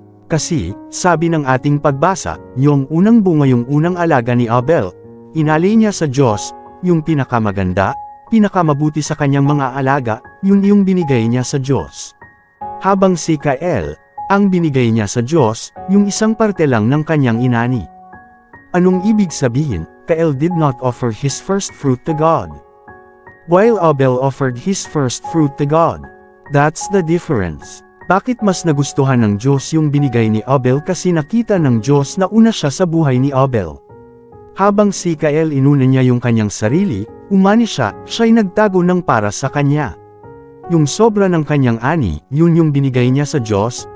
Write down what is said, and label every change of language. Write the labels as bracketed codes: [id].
[tl] Kasi, sabi ng ating pagbasa, yung unang bunga yung unang alaga ni Abel, inalay niya sa Diyos, yung pinakamaganda, pinakamabuti sa kanyang mga alaga, yun yung binigay niya sa Diyos. Habang si Cain, ang binigay niya sa Diyos, yung isang parte lang ng kanyang inani. Anong ibig sabihin? [en] Cain did not offer his first fruit to God, while Abel offered his first fruit to God. That's the difference. [tl] Bakit mas nagustuhan ng Diyos yung binigay ni Abel? Kasi nakita ng Diyos na una siya sa buhay ni Abel. Habang si Cain inuna niya yung kanyang sarili, umani siya'y nagtago ng para sa kanya. Yung sobra ng kanyang ani, yun yung binigay niya sa Diyos.